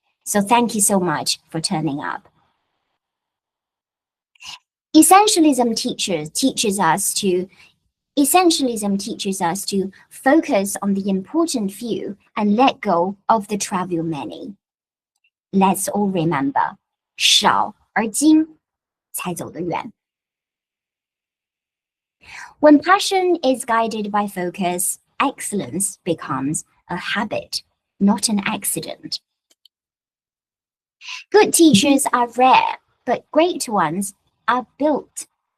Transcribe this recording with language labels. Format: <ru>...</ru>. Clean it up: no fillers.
<en>So thank you so much for turning up. Essentialism teaches us to focus on the important few and let go of the trivial many. Let's all remember,</en> <zh>少而精才走得远.</zh> <en>When passion is guided by focus, excellence becomes a habit, not an accident. Good teachers are rare, but great ones are built.</en>